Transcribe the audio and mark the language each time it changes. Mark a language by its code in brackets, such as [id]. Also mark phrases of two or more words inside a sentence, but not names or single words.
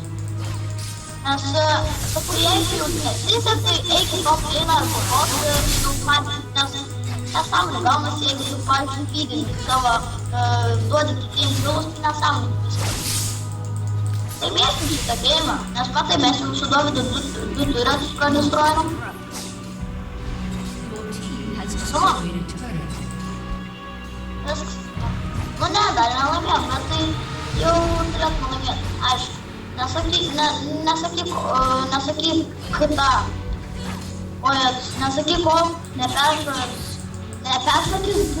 [lt] Nes, sakau, jeigu jau nesisek, tai eik į [en] top lane'ą [lt] ar kovos ir daug farminti, nes nesąmonė gaunasi, jeigu tu, pavyzdžiui, feedinti savo, duodi kitiems vilus, tai nesąmonė viskas. Tai mėgsim šitą geimą, nes matai, mes jau su Dovydu du turėtus pradestruojam. [en] Your team has destroyed a turret. [lt] Viskas. Nu ne, dar nelaimėjom, bet tai jau turėtume laimėti, aišku. Nesakyk kada. Nesakyk kol neperšokis bro.